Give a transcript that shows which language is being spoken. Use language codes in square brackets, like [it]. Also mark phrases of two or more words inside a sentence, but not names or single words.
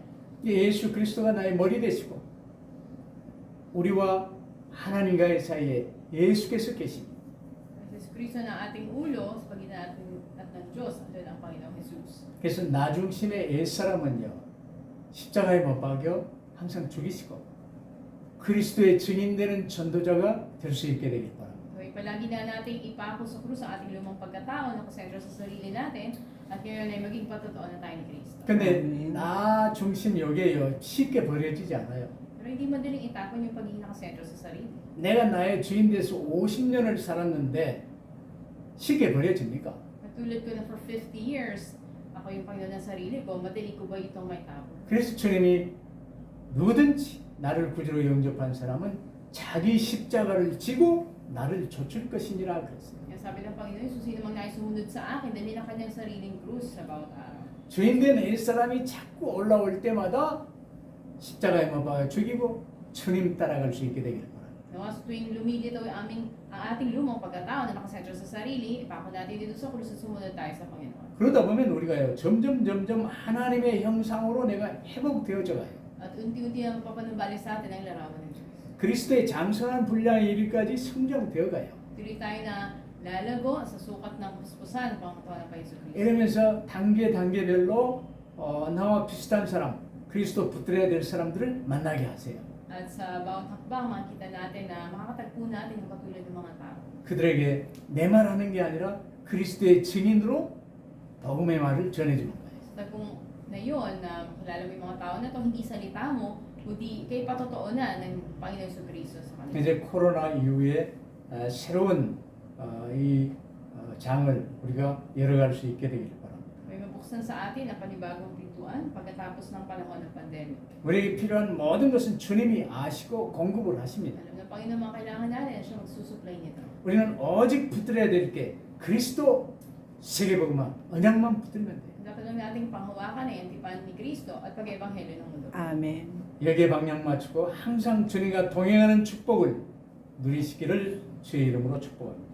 [ko] 예수 그리스도가 나의 머리 되시고 우리와 하나님과의 사이에 예수께서 계십니다. [tl] At Kristo na ating ulo sa pagitan natin at ng Diyos, at ang Panginoong Jesus. [ko] 그래서 나 중심의 옛사람은요 십자가에 못 박여 항상 죽이시고 그리스도의 증인되는 전도자가 될 수 있게 되길 바랍니다. [tl] So, palagi na natin ipako sa krus ang ating lumang pagkatao na kasentro sa sarili natin at ngayon ay maging patotoo na tayo ni Kristo. [ko] 근데 나 중심 여기에요 쉽게 버려지지 않아요. [tl] Pero hindi madaling itapon yung pagiging nakasentro sa sarili. [ko] 내가 나의 주인 돼서 50년을 살았는데 쉽게 버려집니까? [tl] Katulad ko na [en] for 50 years, [tl] ako yung Panginoon ng sarili ko, madali ko ba itong may tapon? [ko] 그래서 주님이 누구든지 나를 구주로 영접한 사람은 자기 십자가를 지고 나를 좇을 것이니라 그랬어요. [tl] Kaya sabi ng Panginoon, so sino mang nais sumunod sa akin, dali ang kanyang sariling krus sa bawat araw. [ko] 주인된 옛사람이 자꾸 올라올 때마다 십자가에 못 박아 죽이고 주님 따라갈 수 있게 되기를 바랍니다. [tl] Nawa sa tuwing lumilitaw ang ating lumang pagkatao na nakasentro sa sarili, ipako natin dito sa krus at sumunod tayo sa Panginoon. [ko] 그러다 보면 우리가요 점점 하나님의 형상으로 내가 회복되어져 가요. [tl] At unti-unti ang papanumbalik sa atin ang larawan ng Diyos. [ko] 그리스도의 장성한 분량에 이르기까지 성장되어 가요. [tl] Tuloy tayo na lalago sa sukat ng puspusan ng pangkatawan ng Panginoon Kristo. [ko] 이러면서 단계별로 나와 비슷한 사람, 그리스도 붙들어야 될 사람들을 만나게 하세요. [tl] At sa bawat hakbang, makikita natin na makakatagpo natin yung katulad ng mga tao. [ko] 그들에게 내 말하는 게 아니라 그리스도의 증인으로 복음의 말을 전해주는 거예요. [tl] Sa tagpong na yun, na kilala mo yung mga tao na to, hindi salita mo, kundi kay patotoo na ng Panginoon sa Kristo sa kanila. [ko] 이제 코로나 이후에 새로운 이 장을 우리가 열어갈 수 있게 되기를 바랍니다. [tl] May mabuksan sa atin ang panibagong pintuan pagkatapos ng panahon ng pandemic. [ko] 우리에게 필요한 모든 것은 주님이 아시고 공급을 하십니다. [tl] Alam ng Panginoon mga kailangan natin, siya magsusupply nito. [ko] 우리는 오직 붙들어야 될 게 그리스도 세계복음화 언약만 붙들면 돼요. [tl] Dapat lang nating panghawakan ay ang tipan ni Kristo at pag-ebanghelyo ng mundo. [ko] 아멘. 여기에 방향 맞추고 항상 주님과 동행하는 축복을 누리시기를 주의 이름으로 축복합니다.